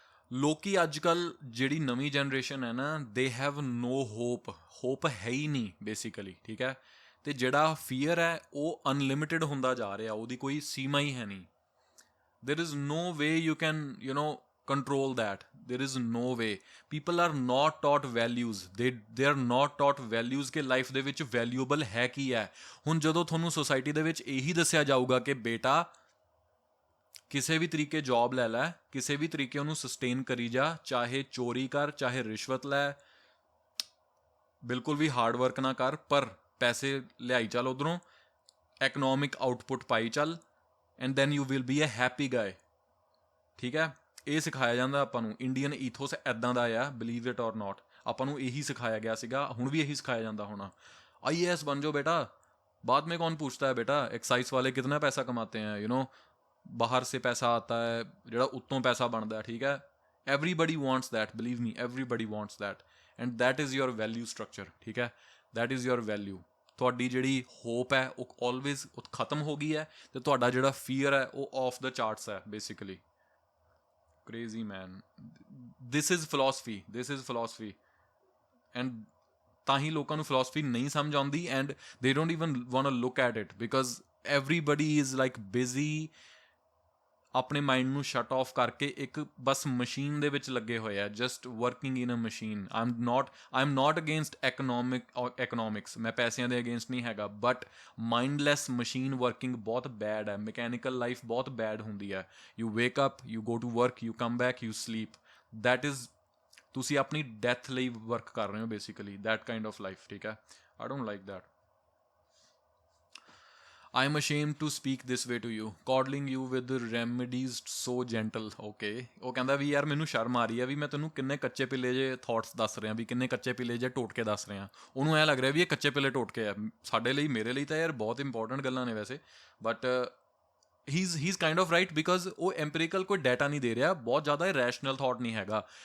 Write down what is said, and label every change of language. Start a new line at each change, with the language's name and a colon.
Punjabi: ਲੋਕੀ ਅੱਜ ਕੱਲ੍ਹ ਜਿਹੜੀ ਨਵੀਂ ਜਨਰੇਸ਼ਨ ਹੈ ਨਾ,
English: They have no hope.
Punjabi: Hop ਹੈ ਹੀ ਨਹੀਂ ਬੇਸਿਕਲੀ, ਠੀਕ ਹੈ। ਅਤੇ ਜਿਹੜਾ ਫੀਅਰ ਹੈ ਉਹ ਅਨਲਿਮਿਟਿਡ ਹੁੰਦਾ ਜਾ ਰਿਹਾ, ਉਹਦੀ ਕੋਈ ਸੀਮਾ ਹੀ ਹੈ ਨਹੀਂ।
English: there is no way you can control that. There is no way. People are not taught values. they are not taught values
Punjabi: ਕਿ ਲਾਈਫ ਦੇ ਵਿੱਚ ਵੈਲਿਊਬਲ ਹੈ ਕੀ ਹੈ। ਹੁਣ ਜਦੋਂ ਤੁਹਾਨੂੰ ਸੋਸਾਇਟੀ ਦੇ ਵਿੱਚ ਇਹੀ ਦੱਸਿਆ ਜਾਊਗਾ ਕਿ ਬੇਟਾ ਕਿਸੇ ਵੀ ਤਰੀਕੇ ਜੌਬ ਲੈ ਲੈ, ਕਿਸੇ ਵੀ ਤਰੀਕੇ ਉਹਨੂੰ ਸਸਟੇਨ ਕਰੀ ਜਾ, ਚਾਹੇ ਚੋਰੀ ਕਰ, ਚਾਹੇ ਰਿਸ਼ਵਤ ਲੈ, ਬਿਲਕੁਲ ਵੀ ਹਾਰਡ ਵਰਕ ਨਾ ਕਰ, ਪਰ ਪੈਸੇ ਲਿਆਈ ਚੱਲ ਉੱਧਰੋਂ, ਇਕਨੋਮਿਕ ਆਊਟਪੁੱਟ ਪਾਈ ਚੱਲ,
English: and then you will be a happy guy,
Punjabi: ਠੀਕ ਹੈ। ਇਹ ਸਿਖਾਇਆ ਜਾਂਦਾ ਆਪਾਂ ਨੂੰ। ਇੰਡੀਅਨ ਈਥੋਸ ਇੱਦਾਂ ਦਾ ਆ,
English: Believe it or not.
Punjabi: ਆਪਾਂ ਨੂੰ ਇਹੀ ਸਿਖਾਇਆ ਗਿਆ ਸੀਗਾ, ਹੁਣ ਵੀ ਇਹੀ ਸਿਖਾਇਆ ਜਾਂਦਾ ਹੋਣਾ।
Hindi: IAS ਬਣ ਜਾਓ बेटा, बाद में कौन पूछता है बेटा एक्साइज वाले कितना पैसा कमाते हैं, बाहर से पैसा आता है,
Punjabi: ਜਿਹੜਾ ਉੱਤੋਂ ਪੈਸਾ ਬਣਦਾ, ਠੀਕ ਹੈ।
English: Everybody wants that, believe me, everybody wants that, and that is your value structure, ਠੀਕ ਹੈ। That is your value.
Punjabi: ਤੁਹਾਡੀ ਜਿਹੜੀ ਹੋਪ ਹੈ ਉਹ ਆਲਵੇਜ਼ ਖਤਮ ਹੋ ਗਈ ਹੈ, ਅਤੇ ਤੁਹਾਡਾ ਜਿਹੜਾ ਫੀਅਰ ਹੈ ਉਹ ਆਫ ਦਾ ਚਾਰਟਸ ਹੈ basically.
English: Crazy man, this is philosophy, this is philosophy.
Punjabi: And ਤਾਂ ਹੀ ਲੋਕਾਂ ਨੂੰ ਫਿਲੋਸਫੀ ਨਹੀਂ ਸਮਝ ਆਉਂਦੀ,
English: and they don't even want to look at it, because everybody is like busy
Punjabi: ਆਪਣੇ ਮਾਈਂਡ ਨੂੰ ਸ਼ਟ ਆਫ ਕਰਕੇ ਇੱਕ ਬਸ ਮਸ਼ੀਨ ਦੇ ਵਿੱਚ ਲੱਗੇ ਹੋਏ ਆ,
English: Just working in a machine. I am not against economics,
Punjabi: ਮੈਂ ਪੈਸਿਆਂ ਦੇ ਅਗੇਂਸਟ ਨਹੀਂ ਹੈਗਾ,
English: but mindless machine working
Punjabi: ਬਹੁਤ ਬੈਡ ਹੈ।
English: mechanical life
Punjabi: ਬਹੁਤ ਬੈਡ ਹੁੰਦੀ ਹੈ।
English: You wake up, you go to work, you come back, you sleep.
Punjabi: That is, ਤੁਸੀਂ ਆਪਣੀ ਡੈਥ ਲਈ ਵਰਕ ਕਰ ਰਹੇ ਹੋ basically,
English: that kind of life,
Punjabi: ਠੀਕ ਹੈ।
English: I don't like that. I am ashamed to speak this way to you, coddling you with remedies so gentle.
Punjabi: Okay, ਉਹ ਕਹਿੰਦਾ ਵੀ ਯਾਰ ਮੈਨੂੰ ਸ਼ਰਮ ਆ ਰਹੀ ਹੈ ਵੀ ਮੈਂ ਤੈਨੂੰ ਕਿੰਨੇ ਕੱਚੇ ਪਿੱਲੇ ਜੇ ਥਾਟਸ ਦੱਸ ਰਿਹਾ, ਵੀ ਕਿੰਨੇ ਕੱਚੇ ਪਿੱਲੇ ਜੇ ਟੋਟਕੇ ਦੱਸ ਰਿਹਾ। ਉਹਨੂੰ ਐਂ ਲੱਗ ਰਿਹਾ ਵੀ ਇਹ ਕੱਚੇ ਪਿੱਲੇ ਟੋਟਕੇ ਆ। ਸਾਡੇ ਲਈ, ਮੇਰੇ ਲਈ ਤਾਂ ਯਾਰ ਬਹੁਤ ਇੰਪੋਰਟੈਂਟ ਗੱਲਾਂ ਨੇ ਵੈਸੇ,
English: but he is kind of right,
Punjabi: because ਉਹ ਐਂਪੀਰੀਕਲ ਕੋਈ ਡਾਟਾ ਨਹੀਂ ਦੇ ਰਿਹਾ, ਬਹੁਤ ਜ਼ਿਆਦਾ ਰੈਸ਼ਨਲ ਥਾਟ ਨਹੀਂ ਹੈਗਾ।